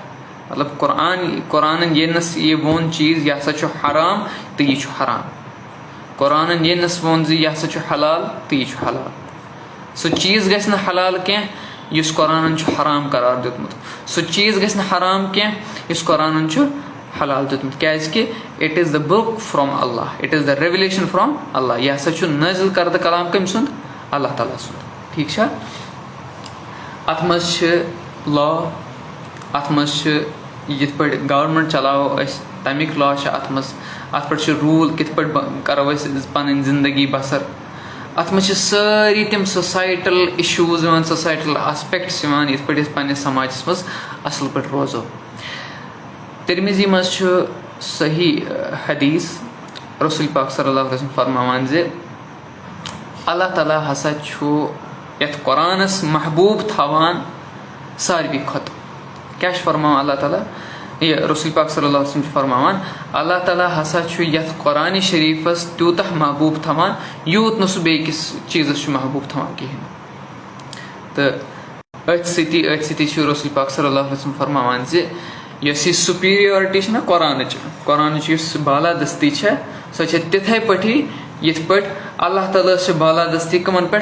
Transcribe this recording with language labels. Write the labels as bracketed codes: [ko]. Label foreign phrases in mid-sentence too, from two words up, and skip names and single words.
[ks] مطلب قرآنن ییٚتنس یہِ ووٚن چیٖز یہِ ہسا چھُ حرام تہٕ یہِ چھُ حرام. قرآنن ییٚتنس ووٚن زِ یہِ ہسا چھُ حلال تہٕ یہِ چھُ حلال. سُہ چیٖز گژھِ نہٕ حلال کینٛہہ یُس قرآنن چھُ حرام قرار دیُتمُت. سُہ چیٖز گژھِ نہٕ حرام کینٛہہ یُس قرآنن چھُ حلال دیُتمُت. کیازِ کہِ [en] It is the book from Allah, it is the revelation from Allah. [ks] یہِ ہسا چھُ نٲزِل کردٕ کلام کٔمۍ سُنٛد؟ اللہ تعالیٰ سُنٛد. ٹھیٖک چھا؟ اتھ منٛز چھِ لا, اتھ منٛز چھِ یِتھ پٲٹھۍ گورمینٹ چلاوو أسۍ تمیُک لا چھِ اتھ منٛز. اتھ پٮ۪ٹھ چھِ روٗل کِتھ پٲٹھۍ کرو أسۍ پنٕنۍ زندگی بسر. اتھ منٛز چھِ سٲری تِم [en] societal issues [ks] یِوان, [en] societal aspects [ks] یِوان یِتھ پٲٹھۍ أسۍ پنٕنِس سماجس منٛز اصل پٲٹھۍ روزو. ترمذی منٛز چھُ صحیح حدیٖث رسول پاک [ar] صلی اللہ علیہ وسلم [ks] فرماوان زِ اللہ تعالیٰ ہسا چھُ یتھ قرآنس محبوٗب تھاوان ساروی کھۄتہٕ. کیاہ چھُ فرماوان اللہ تعالیٰ؟ یہِ رسول پاک [ar] صلی اللہ علیہ وسلم [ks] چھُ فرماوان اللہ تعالیٰ ہسا چھُ یتھ قرآنِ شریٖفس تیوٗتاہ محبوٗب تھاوان یوٗت نہٕ سُہ بیٚیہِ کِس چیٖزس چھُ محبوٗب تھاوان کِہینۍ. تہٕ أتھۍ سۭتی چھُ رسول پاک [ar] صلی اللہ علیہ وسلم [ks] فرماوان زِ یۄس یہِ سُپیریورٹی چھےٚ نا قرآنٕچ یُس بالادستی چھےٚ سۄ چھےٚ تِتھٕے پٲٹھی یِتھ پٲٹھۍ اللہ تعالیٰ چھِ بالادستی کٕمن پٮ۪ٹھ؟